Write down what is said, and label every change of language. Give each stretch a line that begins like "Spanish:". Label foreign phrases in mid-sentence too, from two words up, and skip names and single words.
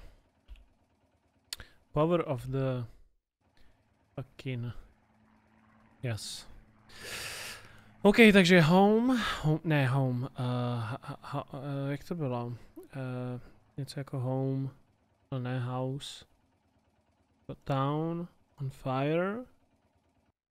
English: Power of the fucking yes.
Czech: OK, takže home, jak to bylo? Něco jako home, ale ne house.
English: Town on fire.